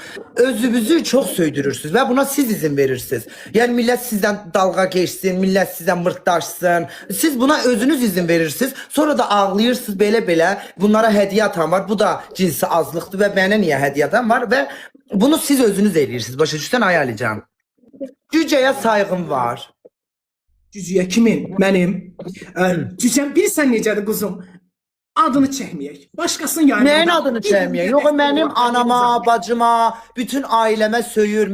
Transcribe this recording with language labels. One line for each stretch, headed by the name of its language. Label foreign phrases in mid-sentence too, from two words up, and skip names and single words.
Turkish: Özünüzü çok söydürürsünüz ve buna siz izin verirsiniz. Yani millet sizden dalga geçsin, millet sizden mırtdaşsın. Siz buna özünüz izin verirsiniz. Sonra da
Azerbaijani: ağlayırsınız belə
Turkish: bunlara hediye atan var.
Azerbaijani: Bu da cinsi azlıqdır ve mənə niye hediye atan var ve bunu siz özünüz edirsiniz. Başa düşsən ayarlayacağım. Cücəyə sayğım var. Cücüyə kimin? Mənim. Cücəm bilirsən necədir quzum? Adını çəkməyək. Başqasının yayını. Neyin adını çəkməyək? Yox, mənim anama, bacıma, bütün ailəmə söyür.